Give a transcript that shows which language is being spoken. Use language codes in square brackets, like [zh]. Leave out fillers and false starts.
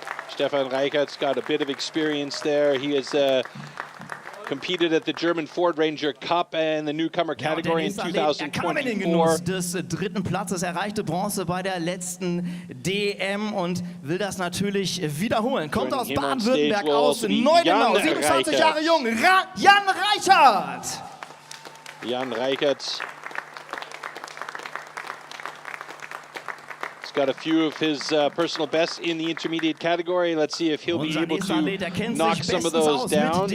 [en] Stefan Reichert's got a bit of experience there. He has competed at the German Ford Ranger Cup and the Newcomer category in 2024. [de] Des dritten Platzes erreichte Bronze bei der letzten DM und will das natürlich wiederholen. Kommt aus Baden-Württemberg, aus Neudenau, 27 Jahre jung, Jan Reichert. [en] Jan Reichert got a few of his personal bests in the intermediate category. Let's see if he'll be able to knock some of those down.